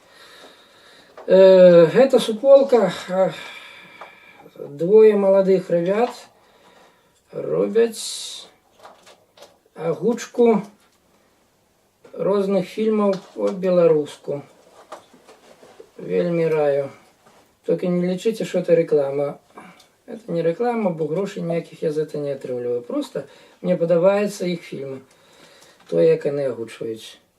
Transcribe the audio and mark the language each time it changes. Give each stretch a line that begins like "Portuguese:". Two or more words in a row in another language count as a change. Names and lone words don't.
Belarusian: Гэта суполка. Двое маладых ребят робяць агучку розных фільмаў по-беларуску. Вельмі раю. Только не лічыце,
Russian: что это реклама. Это не реклама,
Belarusian: бо грошей ніякіх я за это не атрымліваю. Просто мне падабаюцца іх фільмы. То, як яны агучваюць.